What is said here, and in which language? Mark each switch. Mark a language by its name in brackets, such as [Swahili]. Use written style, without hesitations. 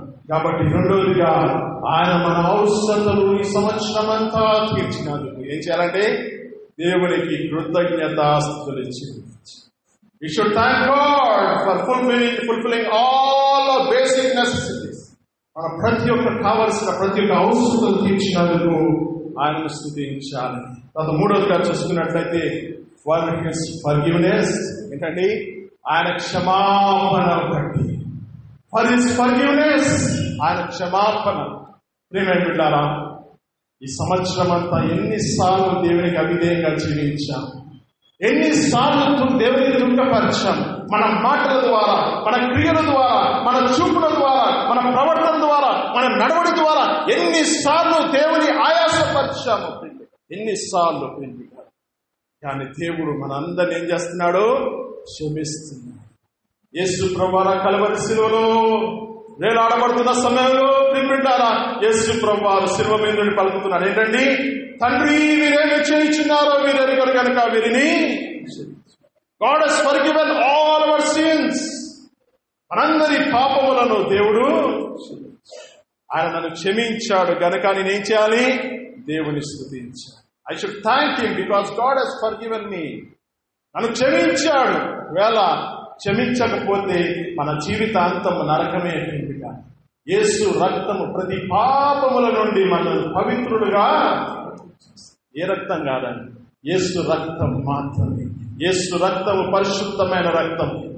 [Telugu] కాబట్టి రెండోదిగా ఆయన మన అవసరతలు ఈ సంవత్సరం అంతా తీర్చినందుకు ఏం చేయాలంటే దేవునికి కృతజ్ఞతాస్తుతులు చెల్లించాలి. [English] We should thank God for fulfilling all our basic necessities. [Telugu] మన ప్రతి ఒక్క కావలసిన ప్రతి ఒక్క అవసరం తీర్చినందుకు ఆయనను స్తుతించాలి. తర్వాత మూడవదిగా చూసుకున్నట్లయితే ఫర్గివ్నెస్ ఏంటండి? ఆయన క్షమాపణ బట్టి. [English] for his forgiveness, [Telugu] ఆయన క్షమాపణ. ప్రియమైన బిడ్డలారా, ఈ సంవత్సరం అంతా ఎన్నిసార్లు దేవునికి అవిధేయంగా జీవించాం, ఎన్నిసార్లు దేవుని దుఃఖపరిచాం. మన మాటల ద్వారా, మన క్రియల ద్వారా, మన చూపుల ద్వారా, మన ప్రవర్తన ద్వారా, మన నడవడి ద్వారా ఎన్నిసార్లు దేవుని ఆయాసపరిచాము, ఎన్నిసార్లు. కానీ దేవుడు మనందరిని ఏం చేస్తున్నాడు? క్షమిస్తున్నాడు. యేసు ప్రభువు కల్వరి శిలువలో వేలాడబడుతున్న సమయంలో ప్రియమిత్రులారా, యేసు ప్రభువు శిలువ మీద నుండి పలుకుతున్నాడు ఏంటండి? తండ్రి, వీరేమి చేయుచున్నారో వీరెరుగరు కనుక వీరిని. [English] God has forgiven all our sins. [Telugu] మనందరి పాపములను దేవుడు ఆయన నన్ను క్షమించాడు గనుక నేనేం చేయాలి? దేవుని స్తుతించాలి. [English] I should thank him because God has forgiven me. [Telugu] నన్ను క్షమించాడు. ఒకవేళ క్షమించకపోతే మన జీవితాంతం నరకమే. యేసు రక్తము ప్రతి పాపముల నుండి మనల్ని పవిత్రులుగా. ఏ రక్తం కాదండి, యేసు రక్తం మాత్రమే. యేసు రక్తము పరిశుద్ధమైన రక్తం.